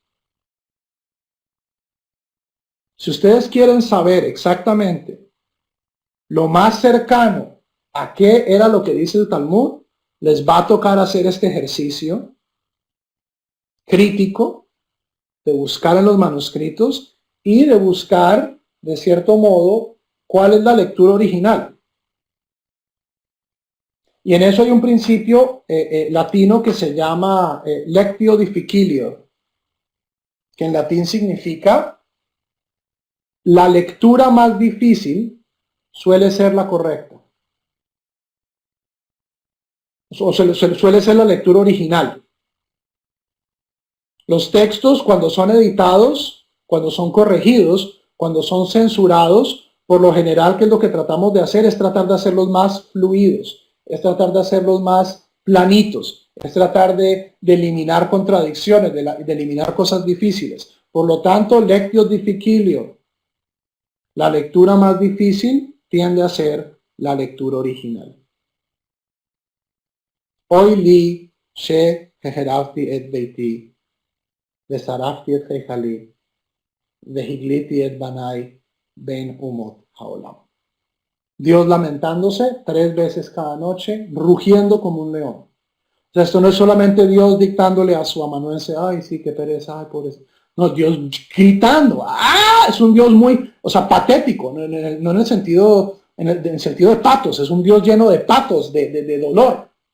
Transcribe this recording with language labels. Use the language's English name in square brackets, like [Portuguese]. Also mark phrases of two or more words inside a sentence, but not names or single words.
[Spanish] si ustedes quieren saber exactamente lo más cercano a qué era lo que dice el Talmud, les va a tocar hacer este ejercicio crítico de buscar en los manuscritos y de buscar, de cierto modo, cuál es la lectura original. Y en eso hay un principio latino que se llama [Latin] lectio difficilio, [Spanish] que en latín significa la lectura más difícil suele ser la correcta. O suele ser la lectura original. Los textos, cuando son editados, cuando son corregidos, cuando son censurados, por lo general, ¿qué es lo que tratamos de hacer? Es tratar de hacerlos más fluidos, es tratar de hacerlos más planitos, es tratar de eliminar contradicciones, de eliminar cosas difíciles. Por lo tanto, [Latin] lectio difficilio, [Spanish] la lectura más difícil tiende a ser la lectura original. [Hebrew] אוי לי שהחרבתי את ביתי, ושרפתי את חייכלי, והגליתי את בניי בין אומות העולם. [Spanish] Dios lamentándose 3 veces cada noche, rugiendo como un león. O sea, esto no es solamente Dios dictándole a su amanuense, ay, sí, qué pereza, ay, por eso. No, Dios gritando, es un Dios muy, o sea, patético, no en el sentido, en el sentido de patos, es un Dios lleno de patos, de dolor.